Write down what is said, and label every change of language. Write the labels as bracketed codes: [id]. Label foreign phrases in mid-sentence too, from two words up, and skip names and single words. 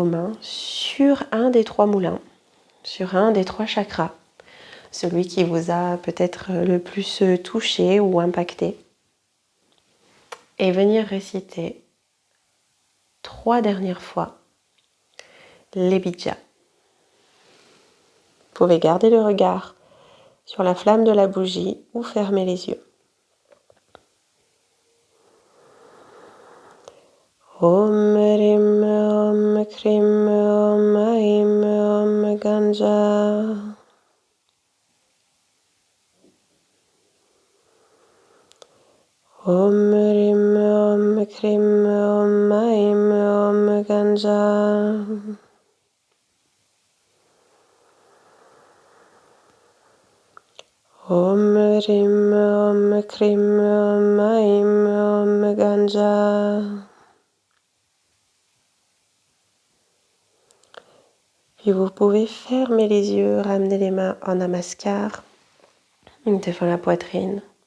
[fr] mains sur un des trois moulins, sur un des trois chakras, celui qui vous a peut-être le plus touché ou impacté, et venir réciter 3 dernières fois les bijas. Vous pouvez garder le regard sur la flamme de la bougie ou fermer les yeux. [sa] Om Rim Om Krim Om Aim Om Ganja. Om Rim Om Krim Om Aim Om Ganja. Om Rim Om Krim Om Aim Om Ganja. [fr] Puis vous pouvez fermer les yeux, ramener les mains en namaskar, devant la poitrine.